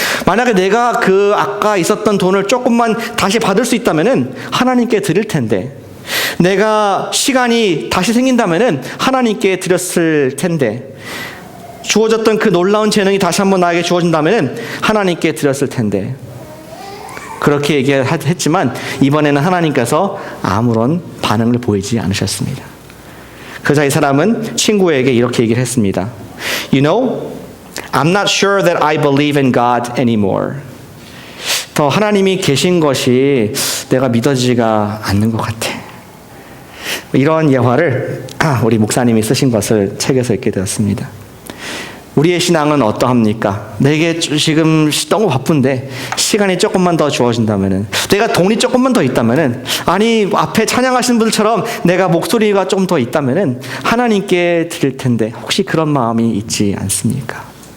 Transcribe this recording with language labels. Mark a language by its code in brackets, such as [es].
[ko] 만약에 내가 그 아까 있었던 돈을 조금만 다시 받을 수 있다면은 하나님께 드릴 텐데, 내가 시간이 다시 생긴다면은 하나님께 드렸을 텐데, 주어졌던 그 놀라운 재능이 다시 한번 나에게 주어진다면은 하나님께 드렸을 텐데, 그렇게 얘기했지만 이번에는 하나님께서 아무런 반응을 보이지 않으셨습니다. 그러자 이 사람은 친구에게 이렇게 얘기를 했습니다. [en] You know, I'm not sure that I believe in God anymore. [ko] 더 하나님이 계신 것이 내가 믿어지지가 않는 것 같아. 이런 예화를 우리 목사님이 쓰신 것을 책에서 읽게 되었습니다. 우리의 신앙은 어떠합니까? 내게 지금 너무 바쁜데 시간이 조금만 더 주어진다면은, 내가 돈이 조금만 더 있다면은, 아니 앞에 찬양하시는 분들처럼 내가 목소리가 좀 더 있다면은 하나님께 드릴 텐데, 혹시 그런 마음이 있지 않습니까?